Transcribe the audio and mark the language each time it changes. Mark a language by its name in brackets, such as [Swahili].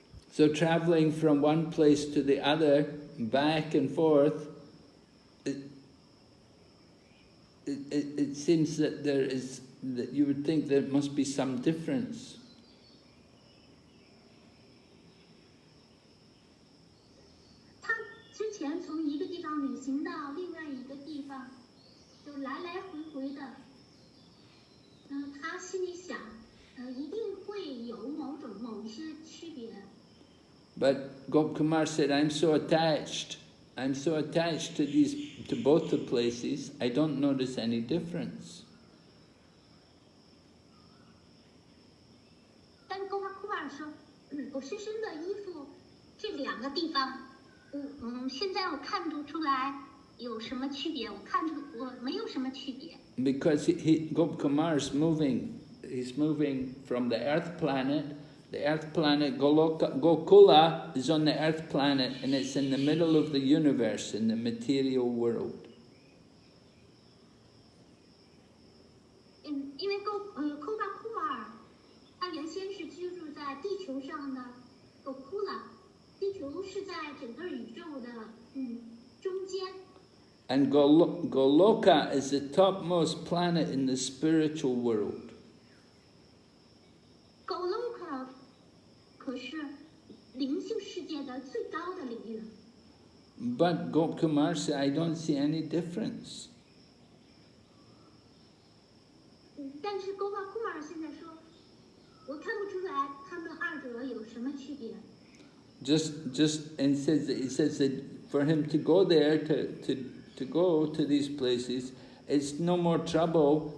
[English] So traveling from one place to the other, back and forth, it seems that that you would think there must be some difference. [Chinese] 他之前从一个地方旅行到另外一个地方，就来来回回的，他心里想，一定会有某一些区别。 [English] But Gopkumar said, I'm so attached to both the places, I don't notice any difference. [Chinese] 但勾画库尔说，我深深的依附这两个地方，现在我看不出来有什么区别，我没有什么区别。 [English] Because Gopkumar is he's moving from the earth planet. The earth planet Gokula is on the earth planet, and it's in the middle of the universe, in the material world. [Chinese] 因为勾画库尔，他原先是居住在地球上的Gokula，地球是在整个宇宙的中间。 [English] And Goloka is the topmost planet in the spiritual world. [Chinese] Goloka 可是灵性世界的最高的领域。 [English] But Gopkumar said, I don't see any difference. [Chinese] 但是勾画库尔现在说，我看不出来他们二者有什么区别。 [English] And he says that for him to go there, to go to these places, it's no more trouble.